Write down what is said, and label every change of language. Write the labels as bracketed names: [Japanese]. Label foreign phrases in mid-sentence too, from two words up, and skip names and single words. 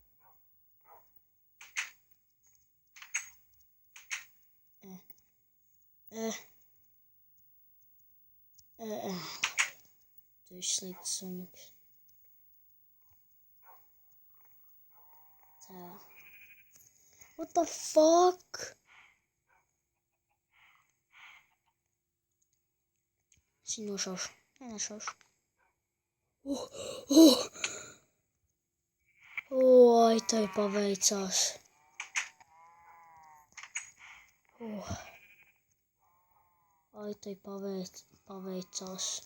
[Latvian] Tu esi slikts suņuks. Tā. [English] What the fuck? [Latvian] Es viņu nošaušu. Nešaušu. Oi, tai paveicās. Ai, tai paveicās.